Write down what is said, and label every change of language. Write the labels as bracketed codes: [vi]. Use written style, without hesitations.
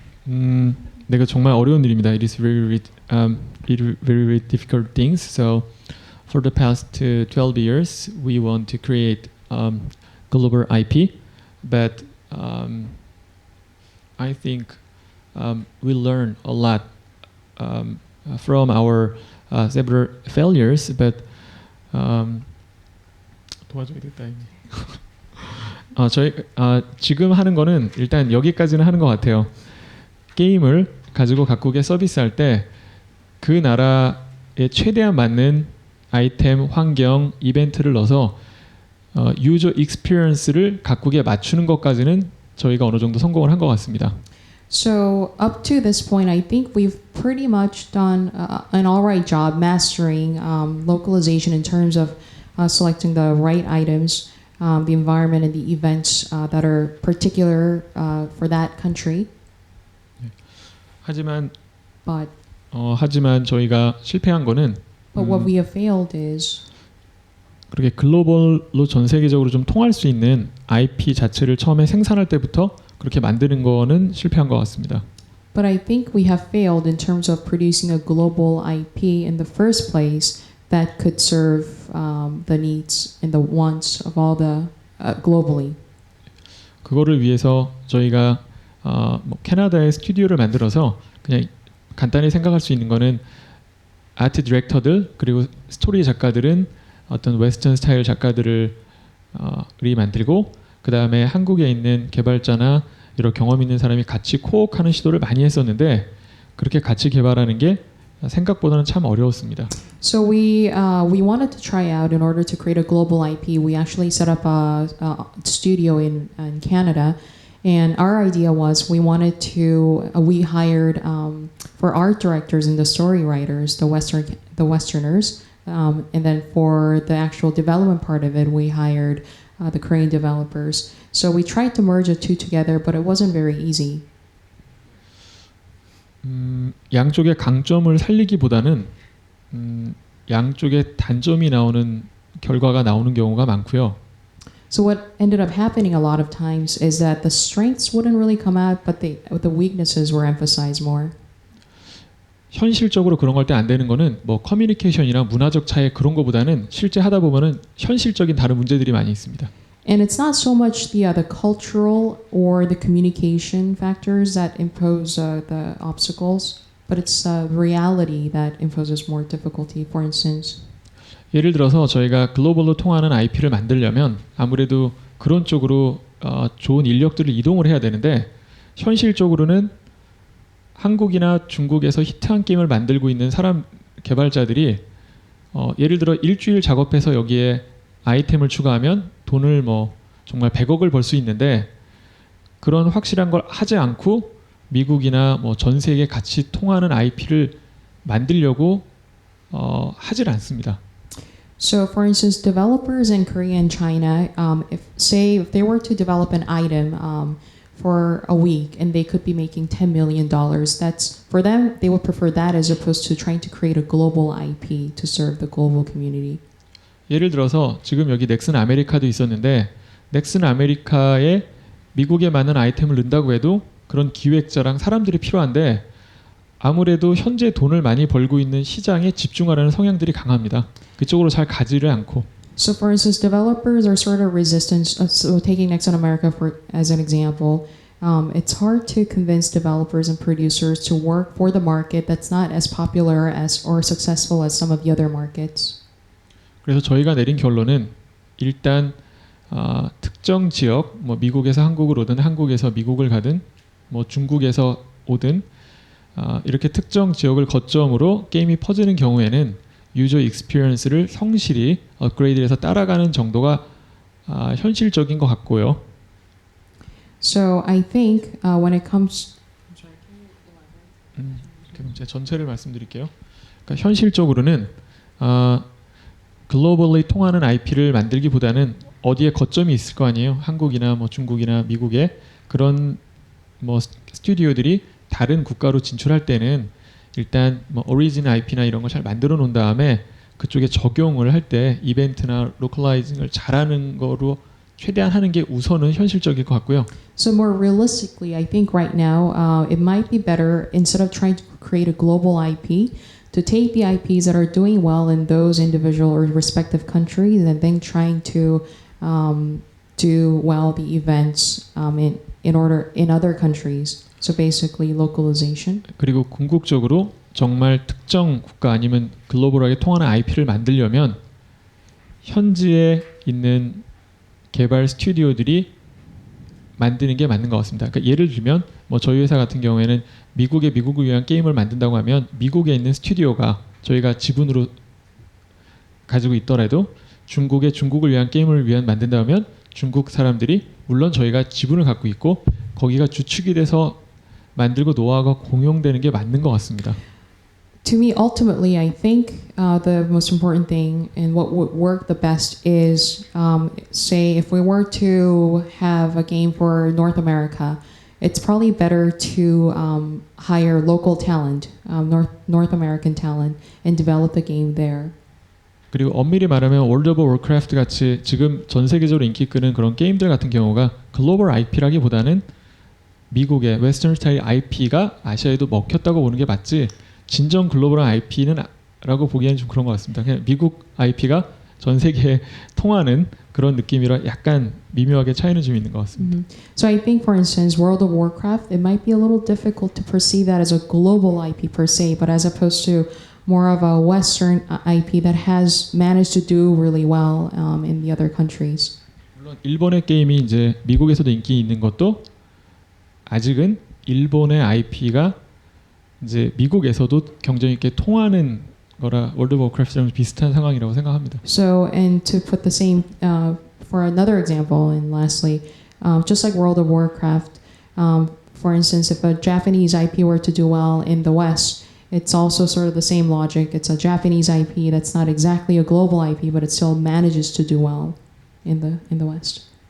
[ko] 네, 내가 정말 어려운 일입니다. [en] It is very difficult things. So, for the past 12 years, we want to create global IP, but I think we learn a lot from our several failures. But [ko] 도와줘야겠다. 저희 지금 하는 거는 일단 여기까지는 하는 것 같아요. 게임을 가지고 각국에 서비스할 때 그 나라에 최대한 맞는 아이템, 환경, 이벤트를 넣어서 유저 익스피리언스를 각국에 맞추는 것까지는 저희가 어느 정도 성공을 한 것 같습니다. [en] So up to this point, I think we've pretty much done an all right job mastering localization in terms of selecting the right items, the environment, and the events that are particular for that country. [ko] 하지만 [en] But [ko] 하지만 저희가 실패한 거는 [en] what we have failed is [ko] 그렇게 글로벌로 전 세계적으로 좀 통할 수 있는 IP 자체를 처음에 생산할 때부터 그렇게 만드는 거는 실패한 것 같습니다. [en] But I think we have failed in terms of producing a global IP in the first place that could serve the needs and the wants of all the globally. [ko] 그거를 위해서 저희가 뭐 캐나다에 스튜디오를 만들어서 그냥 간단히 생각할 수 있는 거는 아트 디렉터들 그리고 스토리 작가들은 어떤 웨스턴 스타일 작가들을 만들고 그 다음에 한국에 있는 개발자나 여러 경험 있는 사람이 같이 코옥하는 시도를 많이 했었는데 그렇게 같이 개발하는 게 생각보다는 참 어려웠습니다. [en] So we wanted to try out in order to create a global IP. We actually set up a studio in Canada, and our idea was we hired for art directors and the story writers, the Westerners, and then for the actual development part of it, we hired the Korean developers. So we tried to merge the two together, but it wasn't very easy. [ko] 양쪽의 강점을 살리기보다는 양쪽의 단점이 나오는 결과가 나오는 경우가 많고요. [en] So what ended up happening a lot of times is that the strengths wouldn't really come out, but the weaknesses were emphasized more. [ko] 현실적으로 그런 걸 때 안 되는 거는 뭐 커뮤니케이션이나 문화적 차이 그런 거보다는 실제 하다 보면은 현실적인 다른 문제들이 많이 있습니다. [en] And it's not so much the cultural or the communication factors that impose the obstacles, but it's reality that imposes more difficulty. For instance, [ko] 예를 들어서 저희가 글로벌로 통하는 IP를 만들려면 아무래도 그런 쪽으로 좋은 인력들을 이동을 해야 되는데 현실적으로는 한국이나 중국에서 히트한 게임을 만들고 있는 사람 개발자들이 예를 들어 일주일 작업해서 여기에 아이템을 추가하면 돈을 뭐 정말 100억을 벌 수 있는데 그런 확실한 걸 하지 않고 미국이나 뭐 전 세계 같이 통하는 IP를 만들려고 하질 않습니다. [en] So, for instance, developers in Korea and China, if they were to develop an item for a week and they could be making $10 million, that's for them. They would prefer that as opposed to trying to create a global IP to serve the global community. [ko] 예를 들어서 지금 여기 넥슨 아메리카도 있었는데 넥슨 아메리카에 미국에 맞는 아이템을 넣는다고 해도 그런 기획자랑 사람들이 필요한데 아무래도 현재 돈을 많이 벌고 있는 시장에 집중하려는 성향들이 강합니다. 그쪽으로 잘 가지를 않고. [en] So, for instance, developers are sort of resistant. So, taking Nexon America as an example, it's hard to convince developers and producers to work for the market that's not as popular or successful as some of the other markets. [ko] 그래서 저희가 내린 결론은 일단 특정 지역, 뭐 미국에서 한국을 오든 한국에서 미국을 가든 뭐 중국에서 오든 이렇게 특정 지역을 거점으로 게임이 퍼지는 경우에는 유저 익스피리언스를 성실히 업그레이드해서 따라가는 정도가 현실적인 것 같고요. [en] So I think when it comes, [ko] 제가 전체를 말씀드릴게요. 그러니까 현실적으로는 글로벌리 통하는 IP를 만들기보다는 어디에 거점이 있을 거 아니에요. 한국이나 뭐 중국이나 미국에 그런 뭐 스튜디오들이 다른 국가로 진출할 때는 일단 뭐 오리진 IP나 이런 걸 잘 만들어 놓은 다음에 그쪽에 적용을 할 때 이벤트나 로컬라이징을 잘하는 거로 최대한 하는 게 우선은 현실적일 것 같고요. [en] So more realistically, I think right now it might be better instead of trying to create a global IP to take the IPs that are doing well in those individual or respective countries and then trying to do well the events in other countries. So basically localization. [ko] 그리고 궁극적으로 정말 특정 국가 아니면 글로벌하게 통하는 IP를 만들려면 현지에 있는 개발 스튜디오들이 만드는 게 맞는 것 같습니다. 그러니까 예를 들면 뭐 저희 회사 같은 경우에는 미국을 위한 게임을 만든다고 하면 미국에 있는 스튜디오가 저희가 지분으로 가지고 있더라도 중국을 위한 게임을 만든다면 중국 사람들이 물론 저희가 지분을 갖고 있고 거기가 주축이 돼서 만들고 노하우가 공용되는 게 맞는 것 같습니다. [en] To me, ultimately, I think the most important thing and what would work the best is, say, if we were to have a game for North America, it's probably better to hire local talent, North American talent, and develop the game there. [ko] 그리고 엄밀히 말하면 월드 오브 워크래프트 같이 지금 전 세계적으로 인기 끄는 그런 게임들 같은 경우가 글로벌 IP라기보다는 미국의 웨스턴 스타일 IP가 아시아에도 먹혔다고 보는 게 맞지 진정 글로벌한 IP는 라고 보기에는 좀 그런 것 같습니다. 그냥 미국 IP가 전 세계에 통하는 그런 느낌이라 약간 미묘하게 차이는 좀 있는 것 같습니다. [en] So I think, for instance, World of Warcraft, it might be a little difficult to perceive that as a global IP per se, but as opposed to more of a Western IP that has managed to do really well in the other countries. [ko] 물론 일본의 게임이 이제 미국에서도 인기 있는 것도 아직은 일본의 IP가 이제 미국에서도 경쟁 있게 통하는 거라 월드 오브 워크래프트랑 비슷한 상황이라고 생각합니다. [en] So, and to put the same, for another example, and lastly, just like World of Warcraft, for instance, if a Japanese IP were to do well in the West, it's also sort of the same logic. It's a Japanese IP that's not exactly a global IP, but it still manages to do well in the West.